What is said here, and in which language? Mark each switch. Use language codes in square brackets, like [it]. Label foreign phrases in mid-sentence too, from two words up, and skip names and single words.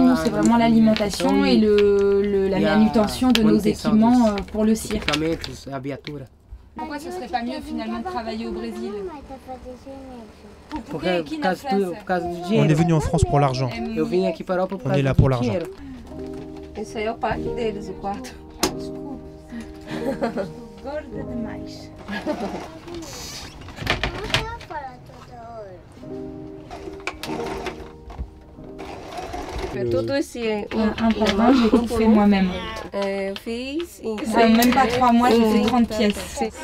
[fr] Nous, c'est vraiment l'alimentation et la manutention de nos équipements pour le cirque. Pourquoi ce serait pas mieux finalement de travailler au Brésil? On est venu en France pour l'argent. On est là pour l'argent. [pt] Esse aí é o parque deles, o quarto. Gorda demais. Tudo esse [fr] un par un, j'ai tout fait moi-même. [pt] eu fiz em [fr] Même pas 3 mois, j'ai fait 30 pièces.